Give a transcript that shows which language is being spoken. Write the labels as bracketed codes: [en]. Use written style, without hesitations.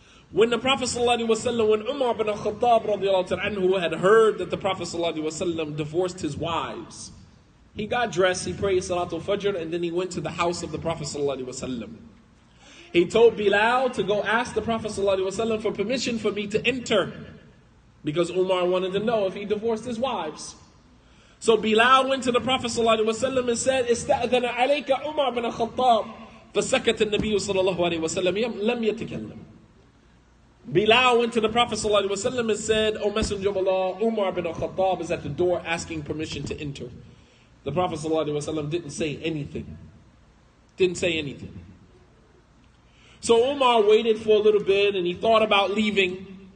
[en] When the Prophet ﷺ, when Umar bin al-Khattab anhu had heard that the Prophet ﷺ divorced his wives, he got dressed, he prayed Salatul Fajr, and then he went to the house of the Prophet ﷺ. He told Bilal to go ask the Prophet ﷺ for permission for me to enter, because Umar wanted to know if he divorced his wives. So Bilal went to the Prophet ﷺ and said, [ar] "Ista'adhana alayka Umar bin al-Khattab." فسكت النبي صلى الله عليه وسلم لم يتكلم. [en] Bilal went to the Prophet ﷺ and said, "O Messenger of Allah, Umar bin al-Khattab is at the door asking permission to enter." The Prophet ﷺ didn't say anything. Didn't say anything. So Umar waited for a little bit and he thought about leaving.